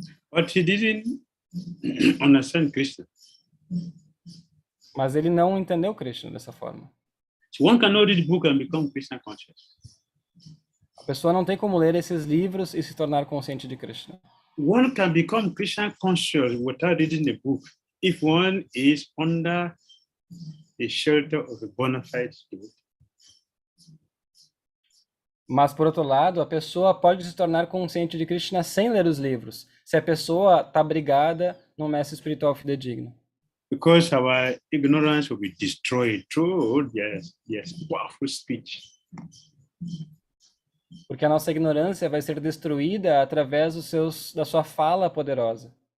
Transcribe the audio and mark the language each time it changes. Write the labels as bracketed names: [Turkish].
[English] But he didn't understand Krishna. [Portuguese] Mas ele não entendeu Krishna dessa forma. [English] So one cannot read book and become Krishna conscious. [Portuguese] A pessoa não tem como ler esses livros e se tornar consciente de Krishna. [English] One can become Krishna conscious without reading the book if one is under the shelter of a bona fide devotee. [Portuguese] Mas, por outro lado, a pessoa pode se tornar consciente de Krishna sem ler os livros, se a pessoa está abrigada num mestre espiritual fidedigno. [English] Because our ignorance will be destroyed through their powerful speech. [Portuguese] Porque a nossa ignorância vai ser destruída através da sua fala poderosa.